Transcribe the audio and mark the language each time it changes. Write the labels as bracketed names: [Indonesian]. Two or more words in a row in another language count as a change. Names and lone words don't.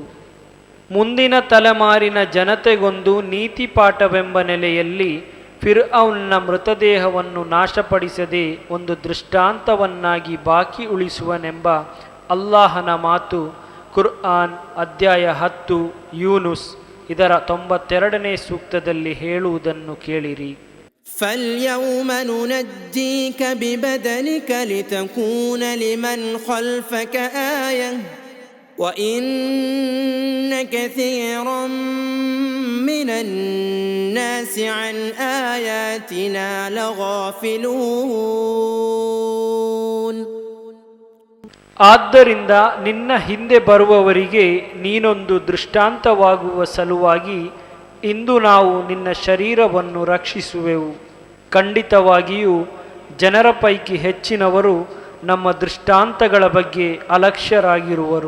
[Kannada] ಮುಂದಿನ ತಲೆಮಾರಿನ ಜನತೆಗೊಂದು ನೀತಿ ಪಾಠವೆಂಬ ನೆಲೆಯಲ್ಲಿ ಫಿರ್ಔನ್ನ ಮೃತದೇಹವನ್ನು ನಾಶಪಡಿಸದೆ ಒಂದು ದೃಷ್ಟಾಂತವನ್ನಾಗಿ ಬಾಕಿ ಉಳಿಸುವನೆಂಬ ಅಲ್ಲಾಹನ ಮಾತು ಕುರ್ಆನ್ ಅಧ್ಯಾಯ 10 ಯೂನುಸ್ ಇದರ 92ನೇ ಸೂಕ್ತದಲ್ಲಿ ಹೇಳುವುದನ್ನು ಕೇಳಿರಿ. [Arabic] فَالْيَوْمَ نُنَجِّيكَ بِبَدَنِكَ لِتَكُونَ لِمَنْ خَلْفَكَ آيَةً وَإِنَّ كَثِيرًا مِنَ النَّاسِ عَنْ آيَاتِنَا لَغَافِلُونَ. [Kannada] ಆದ್ದರಿಂದ ನಿನ್ನ ಹಿಂದೆ ಬರುವವರಿಗೆ ನೀನೊಂದು ದೃಷ್ಟಾಂತವಾಗುವ ಸಲುವಾಗಿ ಇಂದು ನಾವು ನಿನ್ನ ಶರೀರವನ್ನು ರಕ್ಷಿಸುವೆವು. ಖಂಡಿತವಾಗಿಯೂ ಜನರ ಪೈಕಿ ಹೆಚ್ಚಿನವರು ನಮ್ಮ ದೃಷ್ಟಾಂತಗಳ ಬಗ್ಗೆ ಅಲಕ್ಷ್ಯರಾಗಿರುವರು.